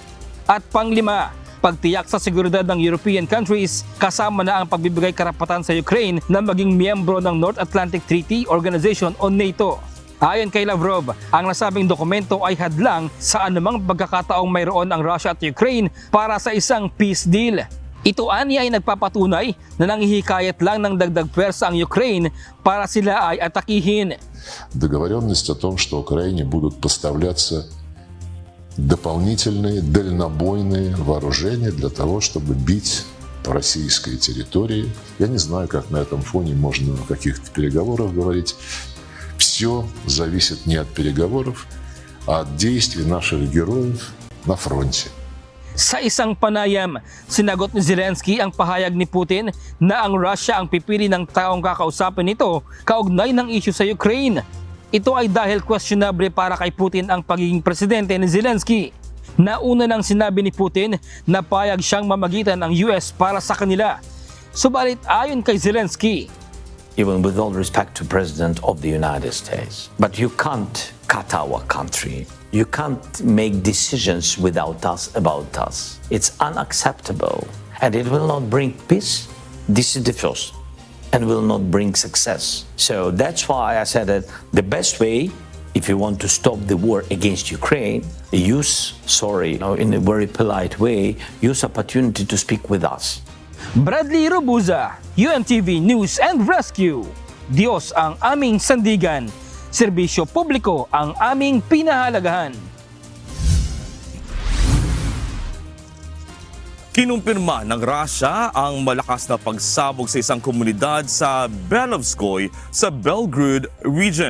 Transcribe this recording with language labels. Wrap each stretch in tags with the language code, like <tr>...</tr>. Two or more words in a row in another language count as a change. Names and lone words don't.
<tl>At pang-lima, pagtiyak sa seguridad ng</tl> <en>European countries</en> <tl>kasama na ang pagbibigay karapatan sa Ukraine na maging miyembro ng North Atlantic Treaty Organization o NATO. Ayon kay Lavrov, ang nasabing dokumento ay hadlang sa anumang pagkakataong mayroon ang Russia at Ukraine para sa isang peace deal. Ito aniya ay nagpapatunay na nanghihikayat lang ng dagdag pwersa ang Ukraine para sila ay atakihin.</tl> <ru>Договоренность о том, что Украине будут поставляться дополнительные дальнобойные вооружения для того, чтобы бить по российской территории. Я не знаю, как на этом фоне можно о каких-то переговорах говорить. Все зависит не от переговоров, а от действий наших героев на фронте.</ru> <tl>Sa isang panayam, sinagot ni Zelensky ang pahayag ni Putin na ang Russia ang pipili ng taong kakausapin nito kaugnay ng issue sa Ukraine. Ito ay dahil questionable para kay Putin ang pagiging presidente ni Zelensky. Nauna nang sinabi ni Putin na payag siyang mamagitan ng US para sa kanila. Subalit ayon kay Zelensky,</tl> <en>even with all respect to President of the United States, but you can't cut our country. You can't make decisions without us about us. It's unacceptable and it will not bring peace. This is the first. And will not bring success. So that's why I said that the best way, if you want to stop the war against Ukraine, in a very polite way, use opportunity to speak with us.</en> <tl>Bradley Robuza, UNTV News and Rescue. Diyos ang aming sandigan, serbisyo publiko ang aming pinahalagahan. Kinumpirma ng Russia ang malakas na pagsabog sa isang komunidad sa Belovskoy sa Belgorod region.</tl>